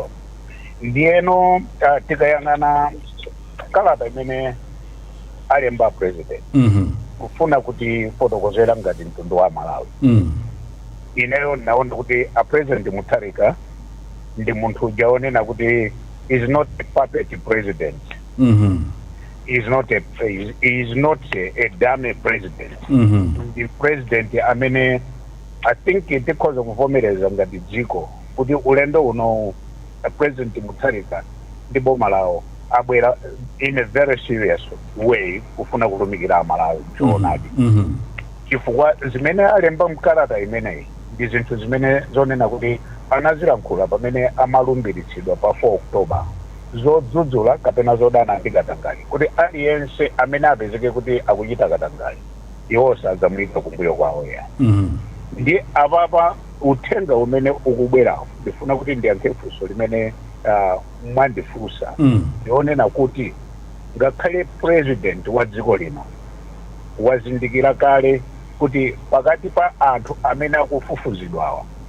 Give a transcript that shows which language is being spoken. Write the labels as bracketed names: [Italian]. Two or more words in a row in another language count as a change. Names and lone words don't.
[Nyanja] Ndiyeno tikayang'ana kalata imene alemba president kufuna kuti fotokozera ngati mtundu wa Malawi ineyo naona kuti a president Mutharika ndi munthu ujaonena kuti [English] is not a puppet president. Is not a dummy president. [Nyanja] The president amene [English] I think it because of [Nyanja] kuvomereza ngati dziko kuti ulendo uno president Mutharika ndi boma lawo abwera [English] in a very serious way [Nyanja] kufuna kulumikira Malawi choonadi chifukwa zimene alemba mkalata imeneyi ndi zinthu zimene zonena kuti anazilankhula pamene amalumbiritsidwa pa 4 October zodzudzula kapena zodana ndi katangale kuti aliyense amene apezeke kuti akuchita katangale iwo sadzamuyika kumbuyo kwawo ya ndi apapa uthenga umene ukubwerawo ndifuna kuti ndiyankhe funso limene mwandifunsa ndionena kuti ngakhale president wa dziko lino wazindikira kale kuti pakati pa anthu amene akufufuzidwawa